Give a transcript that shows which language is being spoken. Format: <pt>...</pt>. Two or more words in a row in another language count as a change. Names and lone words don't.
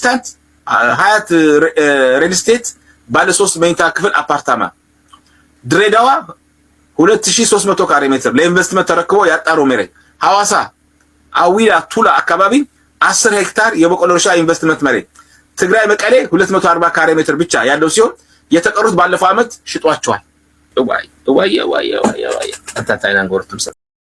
<am>ሪል ስቴት ባለ 3 መኝታ ክፍል አፓርታማ ድሬዳዋ 2300 ካሬ ሜትር ለኢንቨስትመንት ተረክቦ ያጣረው መሬት። ሐዋሳ አዊላ ቱላ አካባቢ 10 ሄክታር የበቆሎ እርሻ ኢንቨስትመንት መሬት። ትግራይ መቀሌ 240 ካሬ ሜትር ብቻ ያለው ሲሆን የተቀሩት ባለፈው ዓመት ሽጧቸዋል። እዋይ እዋይ እዋይ እዋይ እዋይ አታታይና ጎርቱም</am>